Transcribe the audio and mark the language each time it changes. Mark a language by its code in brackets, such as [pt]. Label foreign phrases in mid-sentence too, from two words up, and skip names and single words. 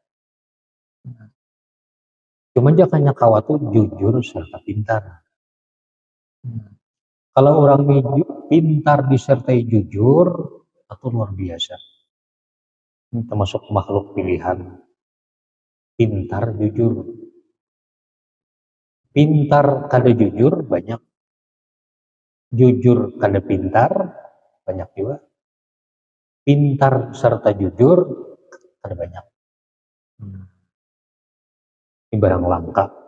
[id] Cuma jangan khawatir jujur serta pintar. Kalau orang pintar disertai jujur, itu luar biasa. Ini termasuk makhluk pilihan. Pintar, jujur. Pintar kada jujur banyak, jujur kada pintar banyak juga, pintar serta jujur kada banyak. Ini barang langka.